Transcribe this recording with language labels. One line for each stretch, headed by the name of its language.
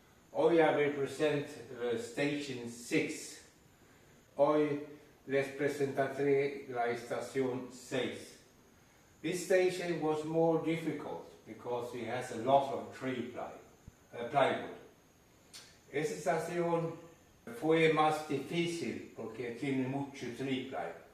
Spanish: Hoy
English: I will present Station 6.
Spanish: Hoy les presentaré la estación 6.
English: This station was more difficult because it has a lot of plywood.
Spanish: Esta estación fue más difícil porque tiene mucho
English: tree ply.